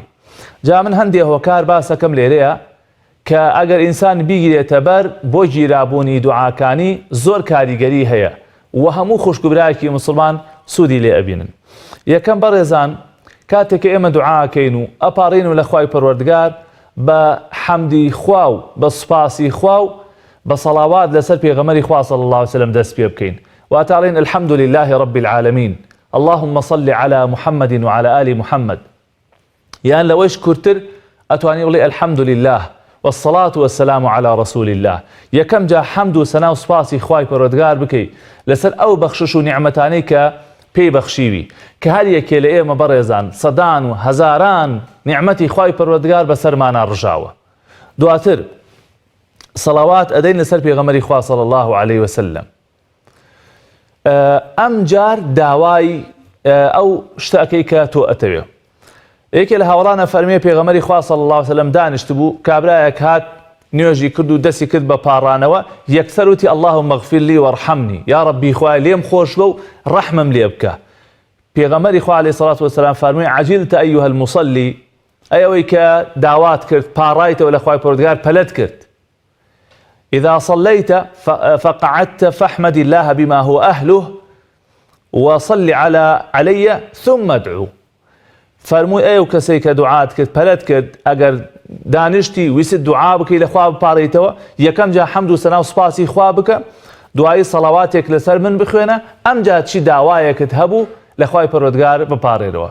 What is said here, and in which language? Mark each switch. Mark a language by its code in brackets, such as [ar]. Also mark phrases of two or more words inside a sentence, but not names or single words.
[ckb] جا من هەندێک هۆکار باسەکەم لێرەیە کە ئەگەر ئینسان بیگرێتە بەر بۆ گیرابوونی دوعاکانی زۆر کاریگەری هەیە و هەموو خوشکبرایەکی مسلمان سوودی لێ ئەبینن. یەکەم بەڕێزان، کاتێک ئێمە دوعاکەین و ئەپاڕین و لە خوای پەروەردگار بە حەمدی خوا و بە سوپاسی خوا و بە سەڵاوات لەسەر پێغەمبەری خوا [ar] صلی الله علیه وسلم [ckb] دەست پێ بکەین واتاڵین [ar] الحمد لله رب العالمين اللهم صل على محمد وعلى آل محمد [ckb] یان لەوەیش کورتتر ئەتوانی بڵێ [ar] الحەمد لله والصلاة والسلام على رسول الله. [ckb] یەکەم جا حەمد و سەنا و سوپاسی خوای پەروەردگار بکەیت لەسەر ئەو بەخشش و نیعمەتانەی کە پێی بەخشیوی، کە هەر یەکێ لە ئێمە بەڕێزان سەدان و هەزاران نیعمەتی خوای پەروەردگار بەسەرمانە ڕژاوە. دواتر سەڵاوات ئەدەین لەسەر پێغەمبەری خوا [ar] صلی الله عليه وسلم. [ckb] ئەم جار داوای ئەو شتەکەی کە تۆ ئەتەوێ. یەکێ لە هاوڵانە فەرمێ پێغەمبەری خوا [ar] صلی الله عليه وسلم [ckb] دانیشت بوو، کابرایەک هات نوێژی کرد و دەستی کرد بە پاڕانەوە، یەکسەر وتی [ar] اللهم اغفر لي وارحمني، [ckb] یا ربی خوای لێم خۆش بە و ڕەحمم لێ بکە. پێغەمبەری خوا [ar] عەلەیهی سەڵات وەسەلام [ckb] فەرمووی [ar] عەجیلتە ئەیها المصلی، [ckb] ئەوەی کە داوات کرد پاڕایتەوە لە خوای پەروەردگار پەلەت کرد. [ar] إذا صليت فقعدت فاحمد الله بما هو أهله وصل علي ثم ادعو. [ckb] فەرمووی ئەو کەسەی کە دوعات کرد پەلەت کرد، ئەگەر دانیشتی ویست دوعا بکەی لە خوا بپاڕیتەوە، یەکەم جا حەمد و سەنا و سوپاسی خوا بکە، دوایی سەڵاواتێک لەسەر من بخوێنە، ئەم جا چی داوایەکت هەبوو لە خوای پەروەردگار بپاڕێرەوە.